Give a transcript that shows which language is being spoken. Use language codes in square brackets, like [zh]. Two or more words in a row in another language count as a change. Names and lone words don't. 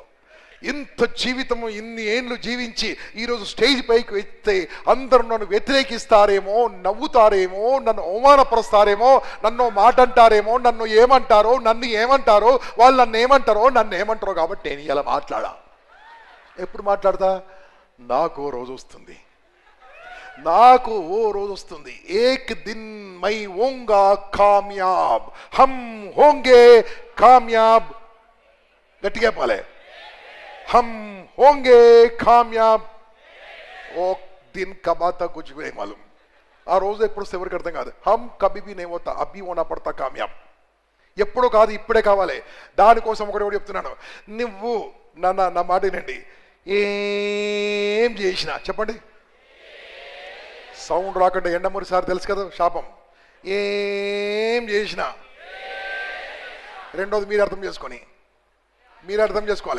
[te] ఇంత జీవితము ఇన్ని ఏండ్లు జీవించి ఈరోజు స్టేజ్ పైకి వెళ్తే అందరూ నన్ను వ్యతిరేకిస్తారేమో, నవ్వుతారేమో, నన్ను అవమానపరుస్తారేమో, నన్ను మాట అంటారేమో, నన్ను ఏమంటారో వాళ్ళు నన్ను ఏమంటారో కాబట్టి నేను ఇలా మాట్లాడా. ఎప్పుడు మాట్లాడతా? నాకు ఓ రోజు వస్తుంది. [hi] एक दिन मैं ओंगा कामयाब, हम होंगे कामयाब. [te] గట్టిగా పాలే, [hi] हम होंगे कामयाब. एक दिन कब आता कुछ भी नहीं मालूम. [te] ఆ రోజు ఎప్పుడు ఎవరికి అర్థం కాదు. [hi] हम कभी भी नहीं होता, अभी होना पड़ता कामयाब. [te] ఎప్పుడో కాదు, ఇప్పుడే కావాలి. దానికోసం ఒకటి చెప్తున్నాను. నువ్వు నా మాట వినండి. ఏం చేసినా చెప్పండి, సౌండ్ రాకుండా. ఎండమూరి సార్ తెలుసు కదా శాపం. ఏం చేసినా, రెండోది మీరు అర్థం చేసుకోవాలి.